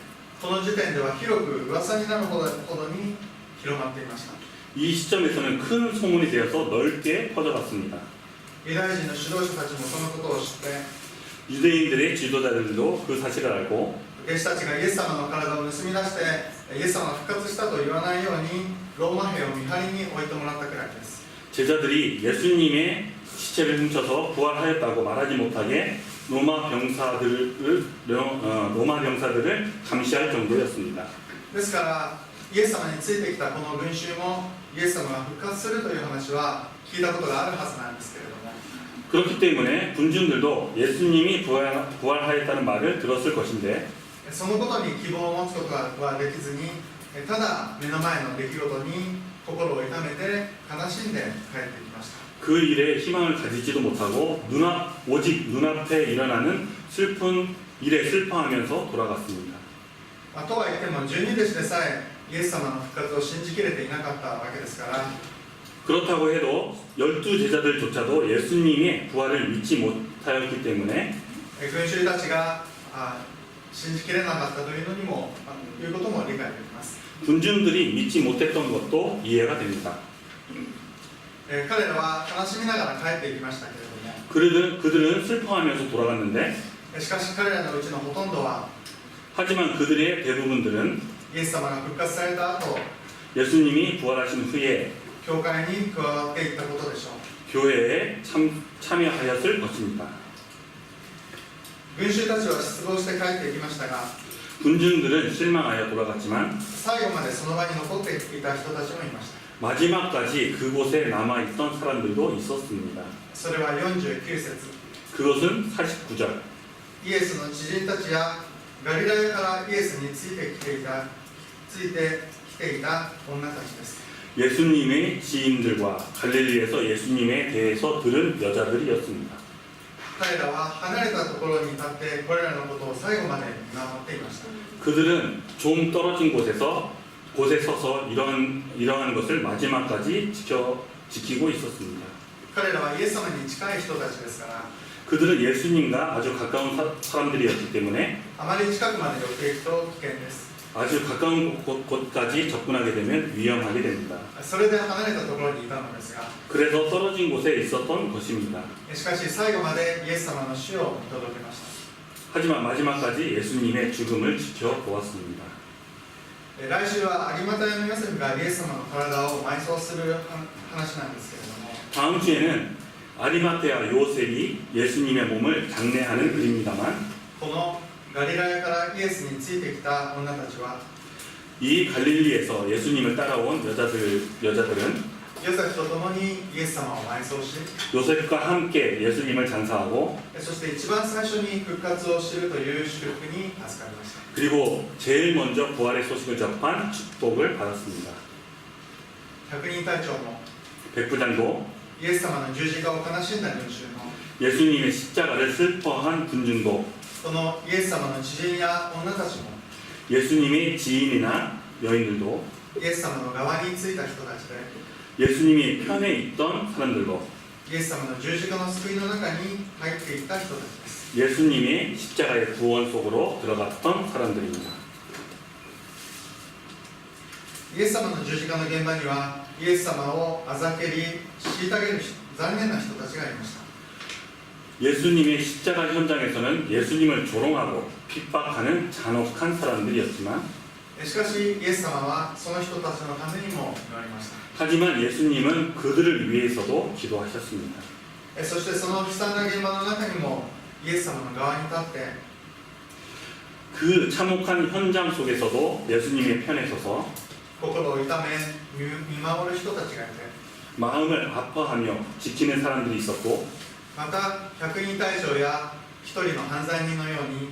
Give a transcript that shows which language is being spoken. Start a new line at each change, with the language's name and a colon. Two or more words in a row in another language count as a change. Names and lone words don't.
Japanese: この時点では広く噂になるほどに広まっていました。
Korean: 이 시점에서는 큰 소문이 되어서 넓게 퍼져갔습니다.
Japanese: ユダヤ人の指導者たちもそのことを知って
Korean: 유대인들의 지도자들도 그 사실을 알고
Japanese: 弟子たちがイエス様の体を盗み出してイエス様が復活したと言わないようにローマ兵を見張りに置いてもらったくらいです。
Korean: 제자들이 예수님의 시체를 훔쳐서 부활하였다고 말하지 못하게 로마 병사들을 감시할 정도였습니다.
Japanese: ですからイエス様についてきたこの群衆もイエス様が復活するという話は聞いたことがあるはずなんですけれども
Korean: 그렇기 때문에 군중들도 예수님이 부활하였다는 말을 들었을 것인데
Japanese: そのことに希望を持つことはできずにただ目の前の出来事に心を痛めて悲しんで帰ってきました。
Korean: 그 일에 희망을 가지지도 못하고 오직 눈앞에 일어나는 슬픈 일에 슬퍼하면서 돌아갔습니다.
Japanese: とは言っても12弟子でさえイエス様の復活を信じきれていなかったわけですから
Korean: 그렇다고 해도 12제자들조차도 예수님의 부활을 믿지 못하였기 때문에
Japanese: 群衆たちが信じきれなかったというのにもいうことも理解できます。
Korean: 군중들이 믿지 못했던 것도 이해가 됩니다.
Japanese: 彼らは悲しみながら帰っていきましたけれども
Korean: 그들은 슬퍼하면서 돌아갔는데
Japanese: しかし彼らのうちのほとんどは
Korean: 하지만 그들의 대부분들은
Japanese: イエス様が復活された後
Korean: 예수님이 부활하신 후에
Japanese: 教会に加わっていったことでしょう。
Korean: 교회에 참여하였을 것입니다.
Japanese: 群衆たちは失望して帰っていきましたが
Korean: 군중들은 실망하여 돌아갔지만
Japanese: 最後までその場に残っていた人たちもいました。
Korean: 마지막까지 그곳에 남아있던 사람들도 있었습니다.
Japanese: それは49節
Korean: 그것은 49절
Japanese: イエスの知人たちやガリラヤからイエスについてきていた女たちです。
Korean: 예수님의 지인들과 갈릴리에서 예수님에 대해서 들은 여자들이었습니다.
Japanese: 彼らは離れたところに立ってこれらのことを最後まで見守っていました。
Korean: 그들은 좀 떨어진 곳에 서서 이러한 것을 마지막까지 지키고 있었습니다.
Japanese: 彼らはイエス様に近い人たちですから
Korean: 그들은 예수님과 아주 가까운 사람들이었기 때문에
Japanese: あまり近くまで寄っていくと危険です。
Korean: 아주 가까운 곳까지 접근하게 되면 위험하게 됩니다.
Japanese: それで離れたところにいたのですが、
Korean: 그래서 떨어진 곳에 있었던 것입니다.
Japanese: しかし最後までイエス様の死を見届けました。
Korean: 하지만 마지막까지 예수님의 죽음을 지켜보았습니다.
Japanese: 来週は有馬隊のヨセフがイエス様の体を埋葬する話なんですけれども、
Korean: 다음 주에는 아리마테아 요셉이 예수님의 몸을 장례하는 글입니다만
Japanese: このガリラヤからイエスについてきた女たちは
Korean: 이 갈릴리에서 예수님을 따라온 여자들은
Japanese: ヨセフと共にイエス様を埋葬し、
Korean: 요셉과 함께 예수님을 장사하고
Japanese: そして一番最初に復活を知るという祝福に預かりました。
Korean: 그리고 제일 먼저 부활의 소식을 접한 축복을 받았습니다.
Japanese: 百人隊長も
Korean: 백부장도
Japanese: イエス様の十字架を悲しんだ群衆も
Korean: 예수님의 십자가를 슬퍼한 군중도
Japanese: このイエス様の知人や女たちも
Korean: 예수님의 지인이나 여인들도
Japanese: イエス様の側についた人たちで
Korean: 예수님이 편에 있던 사람들도
Japanese: イエス様の十字架の救いの中に入っていった人たちです。
Korean: 예수님의 십자가의 구원 속으로 들어갔던 사람들입니다.
Japanese: イエス様の十字架の現場にはイエス様をあざけり虐げる残念な人たちがいました。
Korean: 예수님의 십자가 현장에서는 예수님을 조롱하고 핍박하는 잔혹한 사람들이었지만
Japanese: しかしイエス様はその人たちのためにも祈りました。
Korean: 하지만 예수님은 그들을 위해서도 기도하셨습니다.
Japanese: そしてその悲惨な現場の中にもイエス様の側に立って
Korean: 그 참혹한 현장 속에서도 예수님의 편에 서서
Japanese: 心を痛め見守る人たちがいて、
Korean: 마음을 아파하며 지키는 사람들이 있었고
Japanese: また百人隊長や一人の犯罪人のように